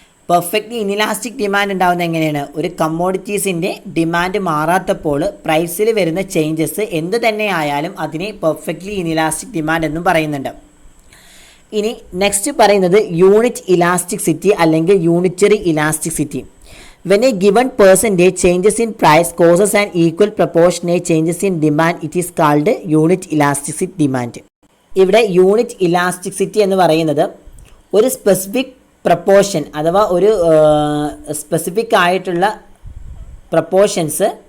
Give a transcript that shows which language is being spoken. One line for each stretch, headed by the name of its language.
Malayalam: Perfectly inelastic demand ഉണ്ടാകുന്നത് എങ്ങനെയാണ്, ഒരു കമ്മോഡിറ്റീസിൻ്റെ ഡിമാൻഡ് മാറാത്തപ്പോൾ പ്രൈസിൽ വരുന്ന ചേഞ്ചസ് എന്ത് തന്നെ ആയാലും അതിനെ പെർഫെക്റ്റ്ലി ഇൻഇലാസ്റ്റിക് ഡിമാൻഡ് എന്നും പറയുന്നുണ്ട്. ഇനി നെക്സ്റ്റ് പറയുന്നത് യൂണിറ്റ് ഇലാസ്റ്റിസിറ്റി അല്ലെങ്കിൽ unitary elasticity.
English: When a given percentage changes in price causes an equal proportionate changes in demand, it is called unit elastic demand.
Malayalam: ഇവിടെ യൂണിറ്റ് ഇലാസ്റ്റിസിറ്റി എന്ന് പറയുന്നത് ഒരു സ്പെസിഫിക് പ്രപ്പോർഷൻ അഥവാ ഒരു സ്പെസിഫിക് ആയിട്ടുള്ള പ്രപ്പോർഷൻസ്